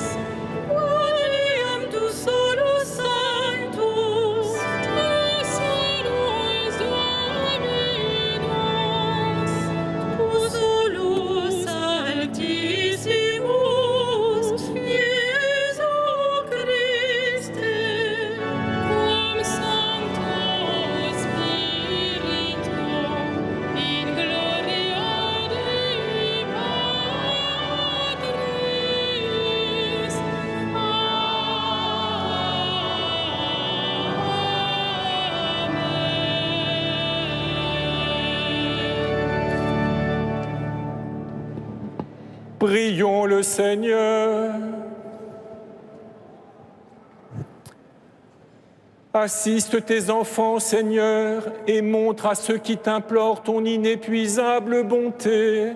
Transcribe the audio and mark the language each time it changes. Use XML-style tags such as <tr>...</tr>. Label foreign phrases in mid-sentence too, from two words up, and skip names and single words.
<la>Quoniam tu solus sanctus, te solus Dominus, tu solus altissimus, Iesu Christe, quam Sancto Spiritu, in gloria Dei Patris.</la> <fr>Prions le Seigneur. Assiste tes enfants, Seigneur, et montre à ceux qui t'implorent ton inépuisable bonté.</fr>